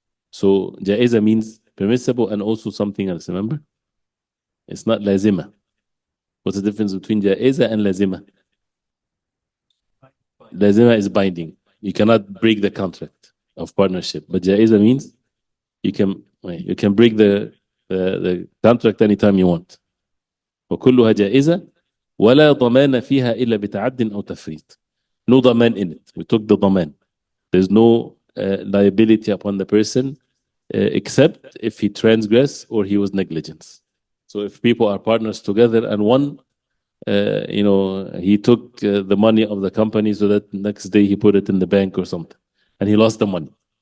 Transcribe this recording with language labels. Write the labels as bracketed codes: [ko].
[en] So جائزة means permissible and also something else, remember? It's not lazima. What's the difference between جائزة and lazima? Lazima is binding. You cannot break the contract of partnership. But جائزة means you can break the contract anytime you want. [ar] وكلها جائزة ولا ضمان فيها إلا بتعد أو تفريط. [en] No ضمان in it. We took the ضمان. There's no liability upon the person except if he transgressed or he was negligent. So if people are partners together and one, he took the money of the company so that next day he put it in the bank or something and he lost the money.